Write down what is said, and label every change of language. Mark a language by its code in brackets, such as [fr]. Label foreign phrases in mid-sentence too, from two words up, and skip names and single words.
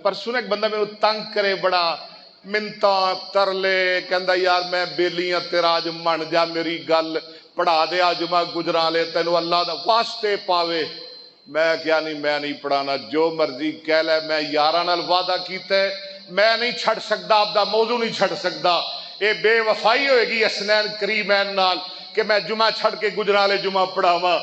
[pa] پرسوں ایک بندہ مینوں تنگ کرے بڑا، منتاں ترلے، کہندا یار میں بیلی ہاں تیرا اج من جا میری گل پڑھا دے اج میں گجراں لے تینوں اللہ دا واسطے پاوے۔ میں کیا نہیں، میں نہیں پڑھانا، جو مرضی کہہ لے، میں یاراں نال وعدہ کیتا ہے میں نہیں چھڑ سکدا، آپ دا موضوع نہیں چھڑ سکدا۔ اے بے وفائی ہوئے گی حسنین کریمین نال کہ میں جمعہ چھڑ کے گجراں لے جمعہ پڑھاواں۔